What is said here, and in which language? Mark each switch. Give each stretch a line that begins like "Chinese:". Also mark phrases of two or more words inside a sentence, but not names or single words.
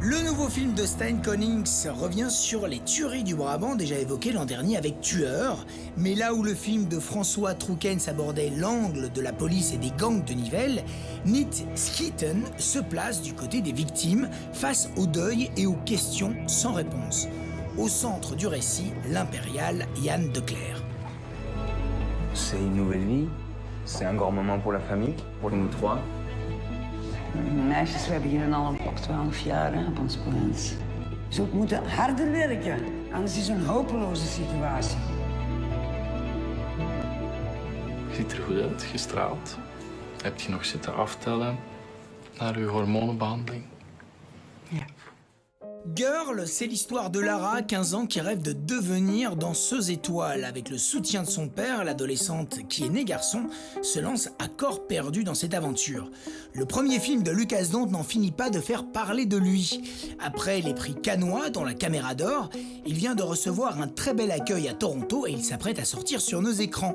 French: Le nouveau film de Stijn Konings revient sur les tueries du Brabant déjà évoquées l'an dernier avec Tueur, mais là où le film de François Troukens abordait l'angle de la police et des gangs de Nivelles, Niet Schieten se place du côté des victimes face au deuil et aux questions sans réponse. Au centre du récit, l'impérial Yann Declercq. C'est une nouvelle vie, c'est un grand moment pour la famille, pour nous trois.
Dutch: Meisjes, we hebben hier al op 12 jaar hè, op ons plaats. Ze moeten harder werken, anders is het een hopeloze situatie. Je ziet er goed uit, gestraald. Heb je nog zitten aftellen naar je hormonenbehandeling? Ja.
French: Girl, c'est l'histoire de Lara, 15 ans, qui rêve de devenir danseuse étoile. Avec le soutien de son père, l'adolescente, qui est née garçon, se lance à corps perdu dans cette aventure. Le premier film de Lucas Dont n'en finit pas de faire parler de lui. Après les prix Cannois, dont la Caméra d'Or, il vient de recevoir un très bel accueil à Toronto et il s'apprête à sortir sur nos écrans.